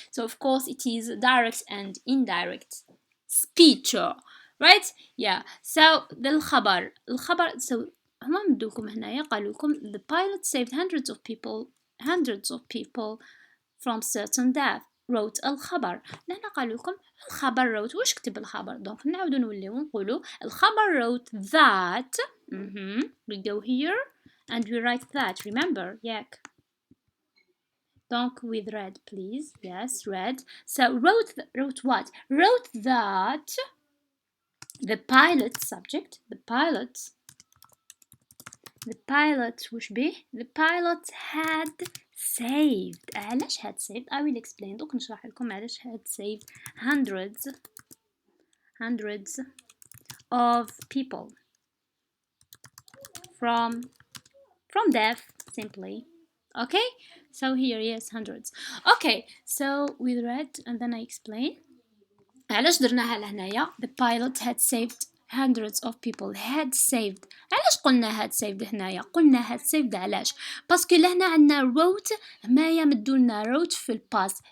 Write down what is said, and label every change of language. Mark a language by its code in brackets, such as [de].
[en] So of course it is direct and indirect speech, right? Yeah. So الخبر so [ar] هما مدوكم هنايا قالوا لكم [en] the pilot saved hundreds of people from certain death wrote الخبر. [ar] لهنا قالوا لكم الخبر wrote. واش كتب الخبر؟ دونك نعاودو نوليو نقولو الخبر [en] wrote that. We go here and we write that. Remember, yak. [fr] Donc [en] with red, please. Yes, red. So wrote what? Wrote that the pilot subject. The pilot [ar] وش به؟ [en] The pilot had saved. [ar] علاش [en] had saved? I will explain. [ar] دوك نشرح لكم علاش [en] had saved hundreds of people from death simply. Okay, so here, yes, hundreds. Okay, so with red and then I explain [ar] علاش درناها لهنايا. [en] The pilot had saved hundreds of people. had saved. [ar] علاش قلنا [en] had saved [ar] هنايا؟ قلنا had saved علاش؟ باسكو لهنا عندنا wrote هنايا مدولنا wrote في الباست.